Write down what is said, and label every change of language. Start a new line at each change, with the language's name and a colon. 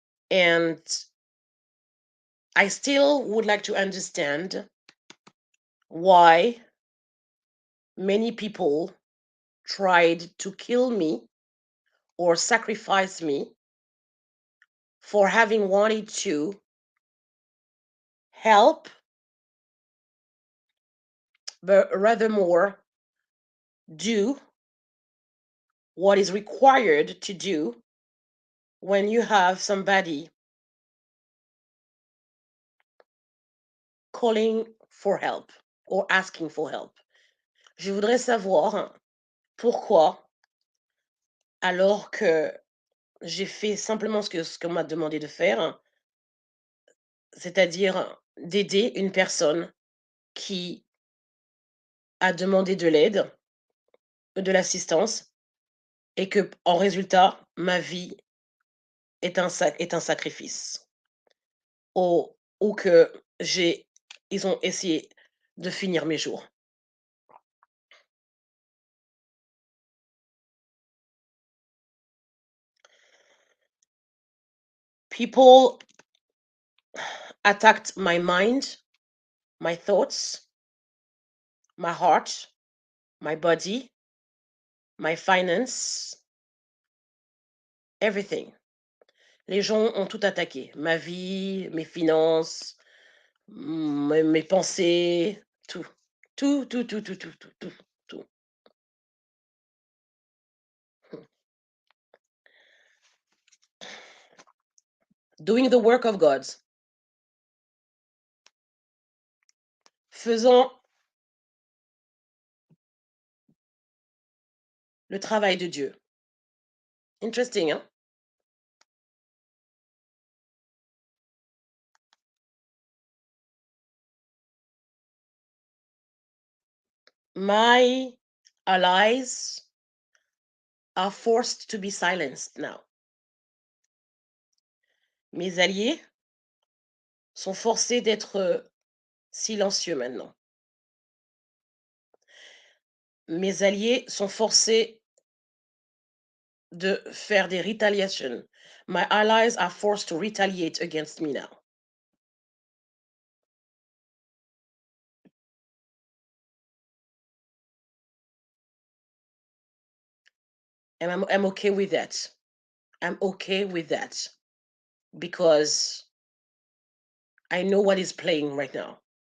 English: And I still would like to understand why many people tried to kill me or sacrifice me for having wanted to help, but rather more do what is required to do when you have somebody calling for help or asking for help.
French: Je voudrais savoir pourquoi, alors que j'ai fait simplement ce qu'on m'a demandé de faire, c'est-à-dire d'aider une personne qui a demandé de l'aide, de l'assistance, et que, en résultat, ma vie est un sacrifice. Ou que ils ont essayé de finir mes jours.
English: People attacked my mind, my thoughts, my heart, my body, my finance, everything.
French: Les gens ont tout attaqué. Ma vie, mes finances, mes pensées, tout. Tout, tout, tout, tout, tout, tout, tout, tout.
English: Doing the work of God.
French: Faisant le travail de Dieu.
English: Interesting, hein? My allies are forced to be silenced now.
French: Mes alliés sont forcés d'être silencieux maintenant. Mes alliés sont forcés de faire des retaliations.
English: My allies are forced to retaliate against me now. And I'm okay with that. I'm okay with that because I know what is playing right now.